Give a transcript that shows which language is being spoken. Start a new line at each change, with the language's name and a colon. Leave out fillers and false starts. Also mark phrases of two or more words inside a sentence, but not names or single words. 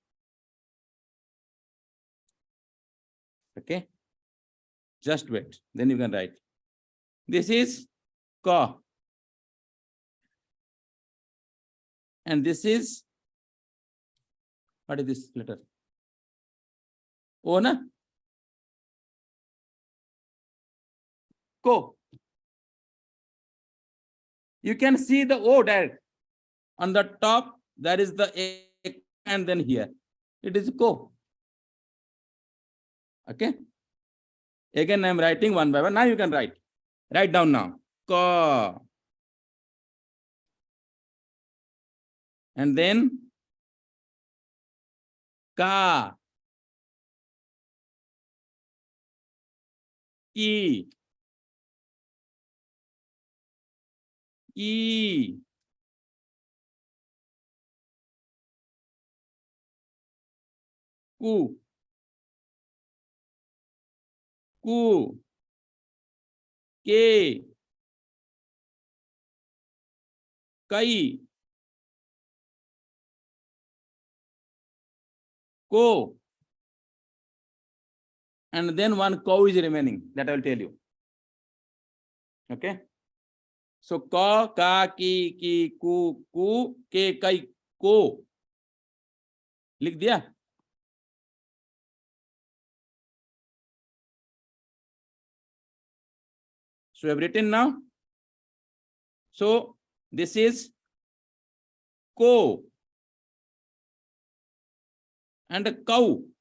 English: Okay. Just wait. Then you can write. This is Ka. And this is, what is this letter? O, na? Ko. You can see the O direct. On the top, there is the A, and then here. It is Ko. Okay. Again, I am writing one by one. Now you can write. Write down now. Ka. And then Ka. Ki. Ki. Ku. Ku. Ke. Kai. Ko. And then one cow is remaining. That I will tell you. Okay. So ka, ka, ki, ku, ke, kai, ko.
Hindi: लिख दिया.
English: So we have written now. So this is ko. and a cow.